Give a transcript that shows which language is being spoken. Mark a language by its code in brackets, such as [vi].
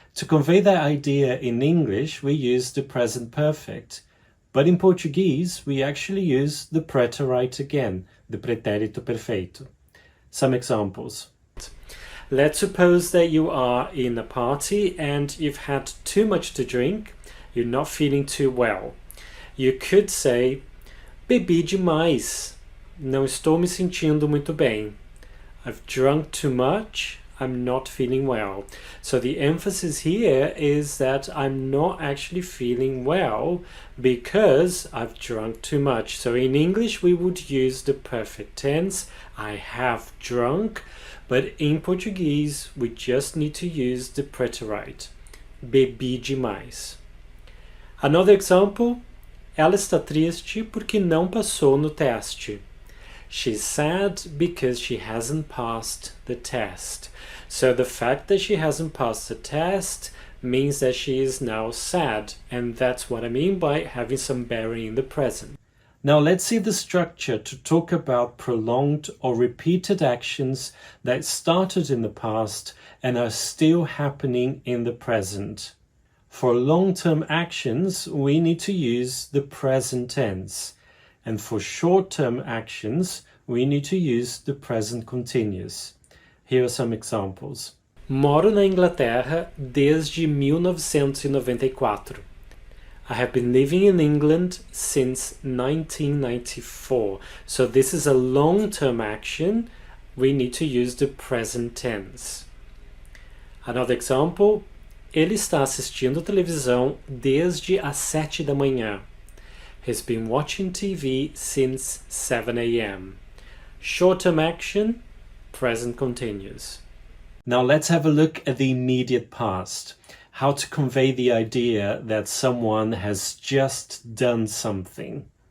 [en] To convey that idea in English, we use the present perfect. But in Portuguese, we actually use the preterite again, the pretérito perfeito. Some examples. Let's suppose that you are in a party and you've had too much to drink, you're not feeling too well. You could say, [pt] bebi demais, não estou me sentindo muito bem. [en] I've drunk too much, I'm not feeling well. So the emphasis here is that I'm not actually feeling well because I've drunk too much. So in English we would use the perfect tense, I have drunk. But in Portuguese, we just need to use the preterite. [pt] Bebi demais. [en] Another example. [pt] Ela está triste porque não passou no teste. [en] She's sad because she hasn't passed the test. So the fact that she hasn't passed the test means that she is now sad. And that's what I mean by having some bearing in the present. Now let's see the structure to talk about prolonged or repeated actions that started in the past and are still happening in the present. For long-term actions, we need to use the present tense. And for short-term actions, we need to use the present continuous. Here are some examples. [pt] Moro na Inglaterra desde 1994. [en] I have been living in England since 1994. So this is a long-term action. We need to use the present tense. Another example. [pt] Ele está assistindo televisão desde as 7 da manhã. [en] He's been watching TV since 7 a.m. Short-term action, present continuous. Now let's have a look at the immediate past. How to convey the idea that someone has just done something.